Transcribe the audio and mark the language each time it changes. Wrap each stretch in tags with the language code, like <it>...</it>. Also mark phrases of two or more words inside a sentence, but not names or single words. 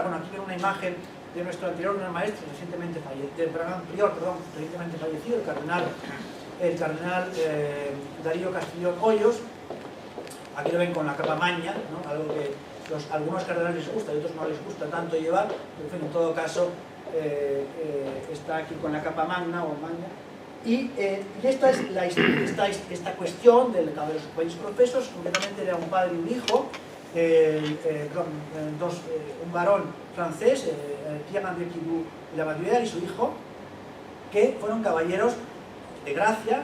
<es>Bueno, aquí ven una imagen de nuestro anterior gran maestro, recientemente fallecido, el cardenal Darío Castellón Hoyos. Aquí lo ven con la capa magna, ¿no? Algo que algunos cardenales les gusta y otros no les gusta tanto llevar, pero en fin, en todo caso está aquí con la capa magna o magna. Y esta es esta cuestión de los caballeros profesos. Concretamente era un padre y un hijo, un varón francés, Pierre-André Quidou y Lavardure, y su hijo, que fueron caballeros de gracia.</es>